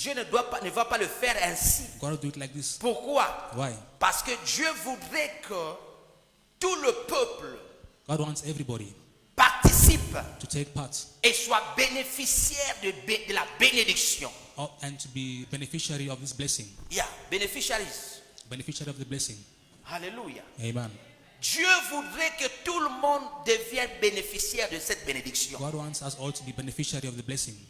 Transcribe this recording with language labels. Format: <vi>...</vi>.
<fr>Dieu ne va pas le faire ainsi.</fr> <en>God will do it like this.</en> <fr>Pourquoi?</fr> <en>Why?</en> <fr>Parce que Dieu voudrait que tout le peuple</fr> <en>God wants everybody</en> <fr>participe</fr> <en>to take part</en> <fr>et soit bénéficiaire de la bénédiction.</fr> <en>and to be beneficiary of this blessing. Yeah, beneficiaries. Beneficiary of the blessing. Alléluia. Amen.</en> <fr>Dieu voudrait que tout le monde devienne bénéficiaire de cette bénédiction.</fr> <en>God wants us all to be beneficiary of the blessing.</en>